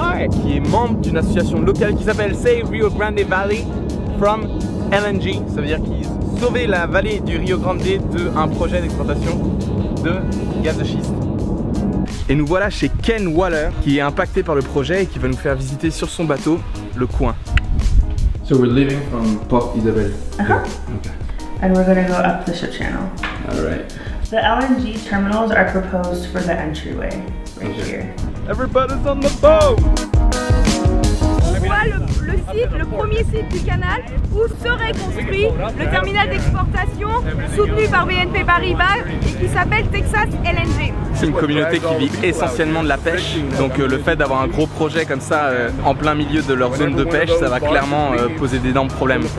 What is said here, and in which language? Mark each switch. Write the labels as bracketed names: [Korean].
[French] Qui est membre d'une association locale qui s'appelle Save Rio Grande Valley from LNG. Ça veut dire qu'ils sauvaient la vallée du Rio Grande d'un projet d'exploitation de gaz de schiste. Et nous voilà chez Ken Waller qui est impacté par le projet et qui va nous faire visiter sur son bateau le coin. [English] So we're leaving from Port Isabel. Okay. And we're gonna go up the ship channel. Alright. The LNG terminals are proposed for the entryway, right here. Everybody's on the boat! [French] On voit le site, le premier site du canal où serait construit le terminal d'exportation soutenu par BNP Paribas et qui s'appelle Texas LNG. C'est une communauté qui vit essentiellement de la pêche, donc le fait d'avoir un gros projet comme ça en plein milieu de leur zone de pêche, ça va clairement poser d'énormes problèmes.